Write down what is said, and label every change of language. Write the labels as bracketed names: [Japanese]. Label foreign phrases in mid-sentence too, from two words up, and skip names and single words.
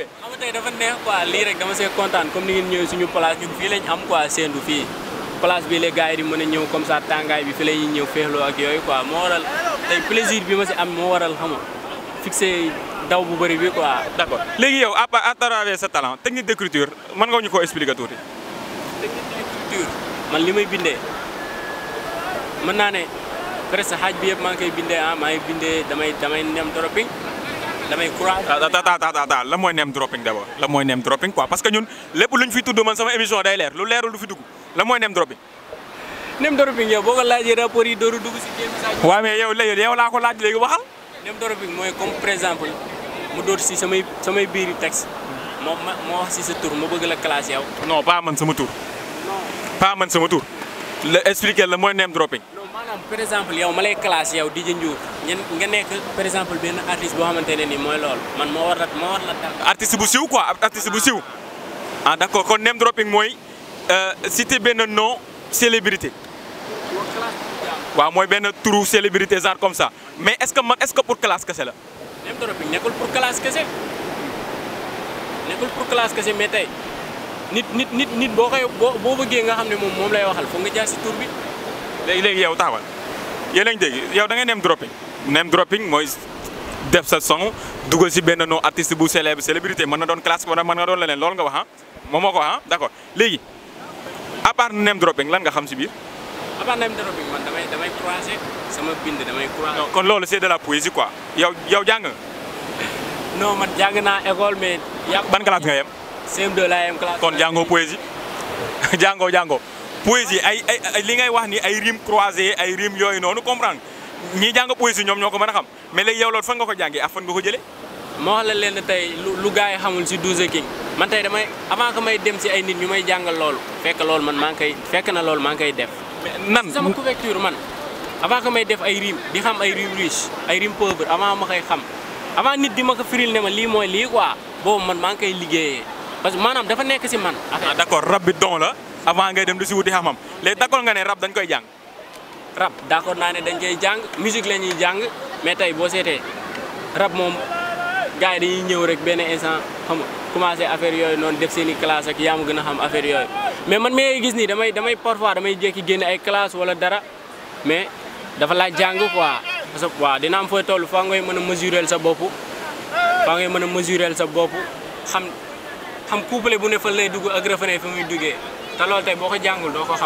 [Wolof] xam nga tey dafa neex quoi lii rek dama see kontaan comme ni ngeen ñëwee suñu place ñun fii lañ am quoi seendu fii place bi [French] les gars [Wolof] yi di mën a ñëw [French] comme ça [Wolof] tàngaay bi fi la ñuy ñëw féexloo ak yooyu quoi moo waral tey plaisir bi ma si am moo waral xam nga fixé daw bu bëri bi quoi. d'accord léegi yow [French] à travers sa talent technique d'écriture [Wolof] mën nga ñu koo expliquer tuuti. [French] technique d'écriture [Wolof] man li may bindee mën naa ne presque xaaj bi yëpp maa ngi koy bindee maa ngi bindee damay [English] name dropping [Wolof] damay croix. la mooy [English] name dropping [Wolof] d'abord la mooy [English] name dropping [French] quoi parce que [Wolof] ñun lépp luñ fi tudd man sama émission day leer lu leerul du fi dugg la mooy [English] name dropping. name dropping [Wolof] yow boo ko laajee rapport yi dooru dugg si jéem saa. waaw mais yow laa ko laaj léegi waxal. [English] name dropping [Wolof] mooy [French] comme par exemple [Wolof] mu door si samay biiri texte moo wax si sa tur ma bëgg la classe yow. [French] non pas [Wolof] man sama tur. non pas man sama tur. la expliquer la mooy [English] name dropping. [Wolof] non maanaam [French] par exemple [Wolof] yow ma lay classe yow DJ Ndiour nga nekk [French] par exemple [Wolof] benn artiste boo xamante ne nii mooy loolu man moo war la dal. artiste bu siw quoi artiste bu siw. ah d'accord kon [English] name dropping [Wolof] mooy citer benn [French] nom célébrité. [Wolof] waaw mooy benn turu [French] célébrité genre comme ça mais est-ce que pour classe [Wolof] kese la. [English] name dropping [Wolof] nekkul [French] pour classe [Wolof] kese mais tey nit boo bëggee nga xam ne moom lay waxal foog nga jaar si tur bi. léegi yow taxawal yéen a ngi dégg yow da ngay [English] name dropping. name dropping [Wolof] mooy def sa son dugal si benn [French] nom artiste [Wolof] bu célébrité mën na doon classe wala mën nga doon leneen loolu nga wax moom moo ko wax d'accord léegi [French] à part [English] name dropping [Wolof] lan nga xam si biir. [French] à part [English] name dropping [Wolof] man damay croiser sama bind damay croiser. kon loolu [French] c'est de la poésie quoi [Wolof] yow jàng nga. non man jàng naa école mais. ban classe nga yem. CM2 laa yem classe. kon jàngoo poésie jàngoo poésie ay li ngay wax ni ay [French] rimes croisées [Wolof] ay rimes yooyu noonu comprendre ñi jàng poésie ñoom ñoo ko mën a xam mais léegi yow loolu fan nga ko jàngee ak fan nga ko jëlee. ma wax la leen tey lu gars yi xamul si 12 King man tey [French] avant que [Wolof] may dem si ay nit ñu may jàngal loolu fekk loolu man maa ngi koy def. nan sama couverture man [French] avant que [Wolof] may def ay rimes di xam ay [French] rimes riches [Wolof] ay [French] rimes pauvres [Wolof] avant ma koy xam avant nit di ma ko firil ne ma lii mooy lii quoi boobu man maa ngi koy liggéeyee [French] parce que [Wolof] maanaam dafa nekk si man. d'accord rab bi don la avant ngay dem di si wuti xam-xam léegi d'accord nga ne rab dañ koy jàng. rab d'accord naa ne dañ koy jàng musique la ñuy jàng mais tey boo seetee rab moom gars yi dañuy ñëw rek benn instant xam nga [French] commencé affaire [Wolof] yooyu noonu def seen i classe ak yaa ma gën a xam affaire yooyu mais man mi gis nii damay parfois damay jékki génne ay classe wala dara mais dafa laaj jàng [French] quoi parce que [Wolof] waaw dina am fooy toll faa ngay mën a mesurer sa bopp xam couplet bu ne fa lay dugg ak refrain fa muy duggee te loolu tey boo ko jàngul doo ko xam.